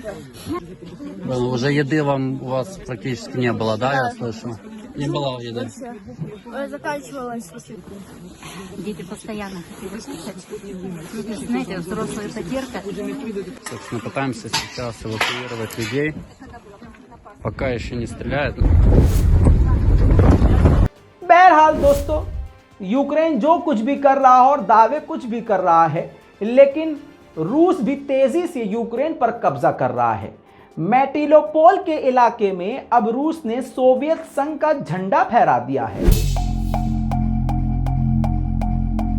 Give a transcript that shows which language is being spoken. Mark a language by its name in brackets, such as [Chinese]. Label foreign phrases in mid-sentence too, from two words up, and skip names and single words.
[Russian] Уже еды у вас практически не было, да, я слышу? Не было еды. Заканчивалась. Дети постоянно хотели скушать. Знаете, взрослая потерка. Собственно, пытаемся сейчас эвакуировать людей. Пока еще не стреляют. [Hindi] बहरहाल दोस्तों, यूक्रेन जो कुछ भी कर रहा हो और दावे कुछ भी कर रहा है, लेकिन रूस भी तेजी से यूक्रेन पर कब्जा कर रहा है। मैटिलोपोल के इलाके में अब रूस ने सोवियत संघ का झंडा फहरा दिया है।